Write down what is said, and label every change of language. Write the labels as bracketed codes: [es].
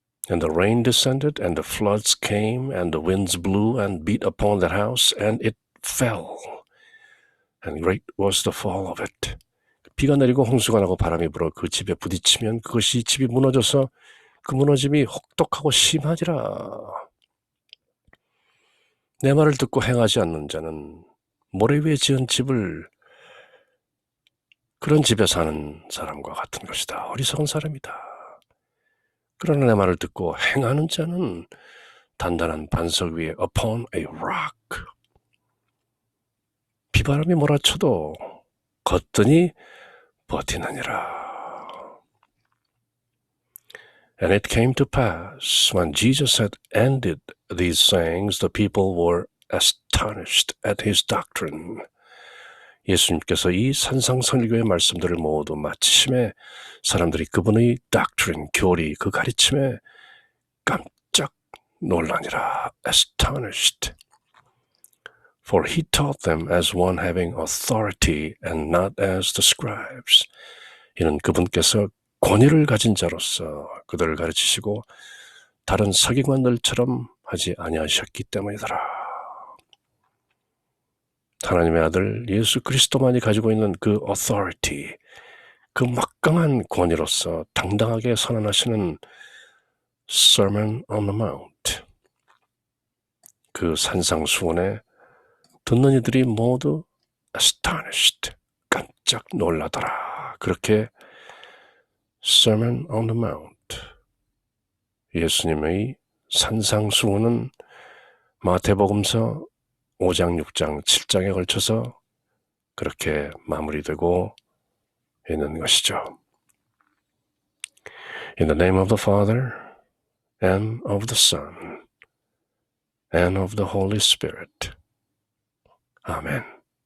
[en] And the rain descended, and the floods came, and the winds blew and beat upon that house, and it fell. And great was the fall of it. [ko] 비가 내리고 홍수가 나고 바람이 불어 그 집에 부딪히면 그것이 집이 무너져서 그 무너짐이 혹독하고 심하지라. 내 말을 듣고 행하지 않는 자는 모래 위에 지은 집을 그런 집에 사는 사람과 같은 것이다. 어리석은 사람이다. 그러나 내 말을 듣고 행하는 자는 단단한 반석 위에 [en] upon a rock. [ko] 비바람이 몰아쳐도 걷더니 버티느니라. [en] And it came to pass, when Jesus had ended these sayings, the people were astonished at his doctrine. [ko] 예수님께서 이 산상설교의 말씀들을 모두 마치심에 사람들이 그분의 doctrine, 교리, 그 가르침에 깜짝 놀라니라. [en] astonished. For he taught them as one having authority and not as the scribes. [ko] 이는 그분께서 권위를 가진 자로서 그들을 가르치시고 다른 서기관들처럼 하지 아니하셨기 때문이더라. 하나님의 아들 예수 그리스도만이 가지고 있는 그 authority, 그 막강한 권위로서 당당하게 선언하시는 Sermon on the Mount, 그 산상수훈에 듣는 이들이 모두 astonished, 깜짝 놀라더라. 그렇게 Sermon on the Mount, 예수님의 산상수훈은 마태복음서 5장, 6장, 7장에 걸쳐서 그렇게 마무리되고 있는 것이죠. [en] In the name of the Father, and of the Son, and of the Holy Spirit. Amen.